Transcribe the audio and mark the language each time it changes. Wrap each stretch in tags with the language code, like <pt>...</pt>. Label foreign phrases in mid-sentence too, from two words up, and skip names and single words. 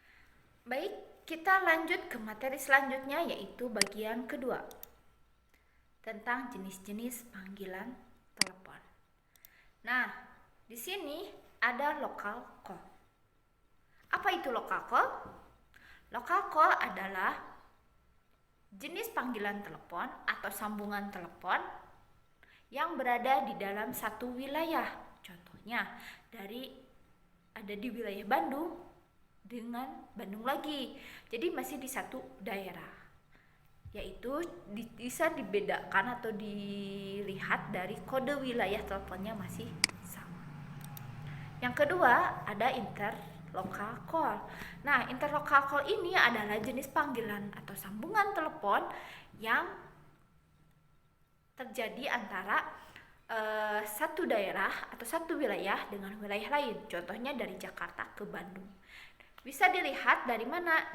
<id>Baik, kita lanjut ke materi selanjutnya yaitu bagian kedua. tentang jenis-jenis panggilan telepon. Nah, di sini ada</id> <en>local call.</en> <id>Apa itu</id> <en>local call? Local call</en> <id>adalah jenis panggilan telepon atau sambungan telepon yang berada di dalam satu wilayah. Contohnya, ada di wilayah Bandung dengan Bandung lagi. Jadi masih di satu daerah. Yaitu bisa dibedakan atau dilihat dari kode wilayah teleponnya masih sama. Yang kedua ada</id> <en>interlocal call.</en> <id>Nah,</id> <en>interlocal call</en> <id>ini adalah jenis panggilan atau sambungan telepon yang terjadi antara satu daerah atau satu wilayah dengan wilayah lain. Contohnya dari Jakarta ke Bandung. Bisa dilihat dari mana?</id>